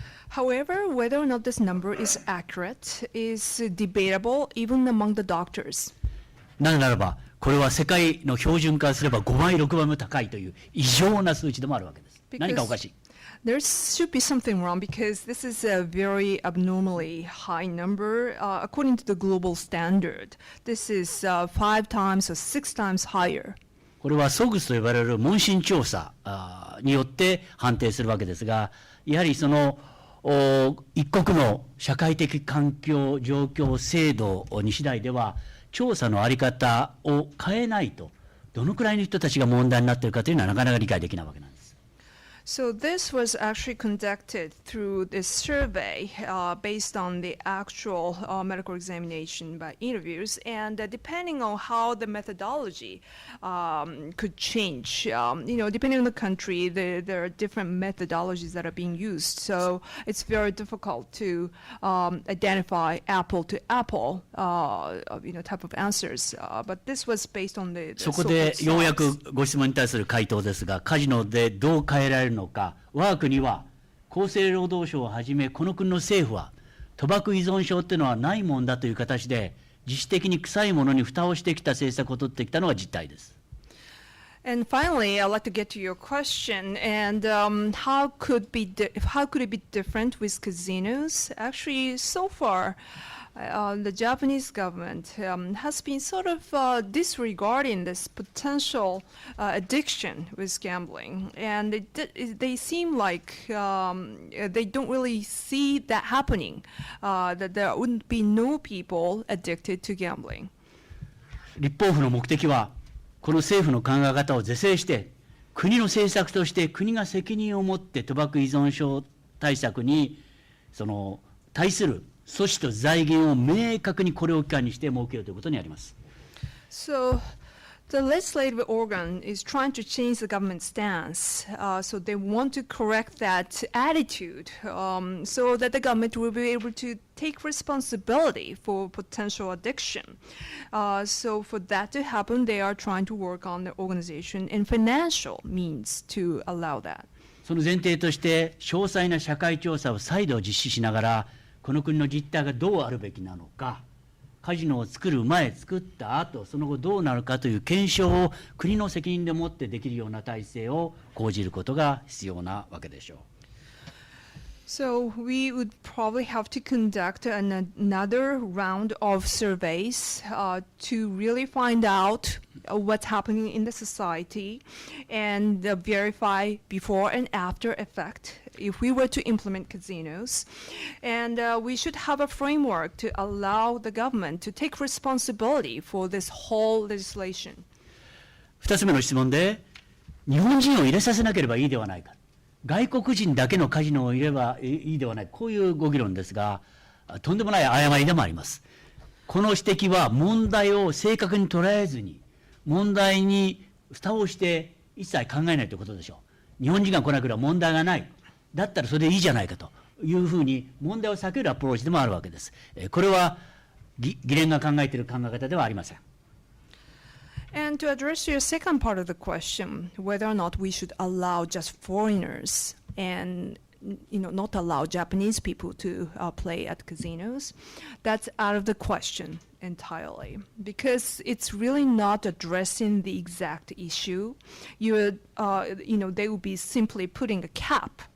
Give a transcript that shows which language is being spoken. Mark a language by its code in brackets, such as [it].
[en] However, whether or not this number is accurate is debatable even among the doctors. [ja] なぜならばこれは世界の標準化すれば5倍6倍も高いという異常な数値でもあるわけです。何かおかしい。 [en] There should be something wrong because this is a very abnormally high number. According to the global standard, this is 5 times or 6 times higher. [ja] これはSOGSと呼ばれる問診調査によって判定するわけですが、やはりその一国の社会的環境状況制度に次第では調査の在り方を変えないとどのくらいの人たちが問題になっているかというのはなかなか理解できないわけなんです。 [en] So this was actually conducted through this survey based on the actual medical examination by interviews, and depending on how the methodology could change, depending on the country, there are different methodologies that are being used. So it's very difficult to identify apple to apple, type of answers. But this was based on the [ja] そこでようやくご質問に対する回答ですが、カジノでどう変えられるのか、我が国は厚生労働省をはじめこの国の政府は賭博依存症っていうのはないもんだという形で自主的に臭いものに蓋をしてきた政策を取ってきたのが実態です。 [en] And finally, I'd like to get to your question. And how could it be different with casinos? Actually, so far, the Japanese government has been sort of disregarding this potential addiction with gambling, and they seem like they don't really see that happening. That there wouldn't be no people addicted to gambling. [ja] 立法府の目的はこの政府の考え方を是正して国の政策として国が責任を持って賭博依存症対策に対する措置と財源を明確にこれを機関にして設けようということにあります。 [en] So the legislative organ is trying to change the government stance. So they want to correct that attitude so that the government will be able to take responsibility for potential addiction. So for that to happen, they are trying to work on the organization and financial means to allow that. [ja] その前提として詳細な社会調査を再度実施しながらこの国の実態がどうあるべきなのか、カジノを作る前、作った後、その後どうなるかという検証を国の責任でもってできるような体制を講じることが必要なわけでしょう。 [en] So we would probably have to conduct another round of surveys to really find out what's happening in the society and verify before and after effect if we were to implement casinos. And we should have a framework to allow the government to take responsibility for this whole legislation. [ja] 2つ目の質問で、日本人を入れさせなければいいではないか。外国人だけのカジノを入れればいいではない、こういうご議論ですが、とんでもない誤りでもあります。この指摘は問題を正確に捉えずに、問題に蓋をして一切考えないということでしょう。日本人が来なければ問題がない。だったらそれでいいじゃないかというふうに問題を避けるアプローチでもあるわけです。これは議連が考えている考え方ではありません。 [en] And to address your second part of the question, whether or not we should allow just foreigners and not allow Japanese people to play at casinos, that's out of the question entirely because it's really not addressing the exact issue. They would be simply putting a cap